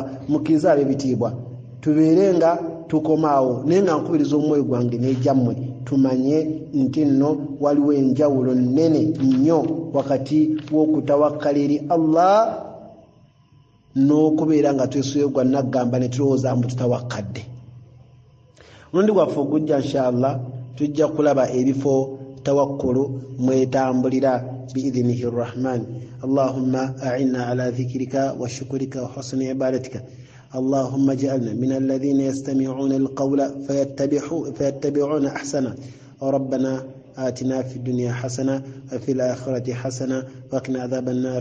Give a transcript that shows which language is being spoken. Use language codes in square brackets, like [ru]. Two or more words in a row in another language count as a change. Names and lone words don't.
[lg] Mukkirize ab'ebitiibwa tubeere nga tukomaawo, naye nga nkubiriza omwoyo gwange n'egyammwe tumanye nti nno waliwo enjawulo nnene nnyo wakati w'okutawakkala eri Allah n'okubeera nga twesuleyo gwa naggamba ne tulowooza mbu tutawakkadde. Mulundi gwaffe ogujja inshallah tujja kulaba ebifo tawakkulu mwetambulira [ar] بإذن الرحمن. اللهم أعنا على ذكرك وشكرك وحسن عبادتك. اللهم اجعلنا من الذين يستمعون القول فيتبعون أحسنه. ربنا آتنا في الدنيا حسنة وفي الآخرة حسنة وقنا عذاب النار.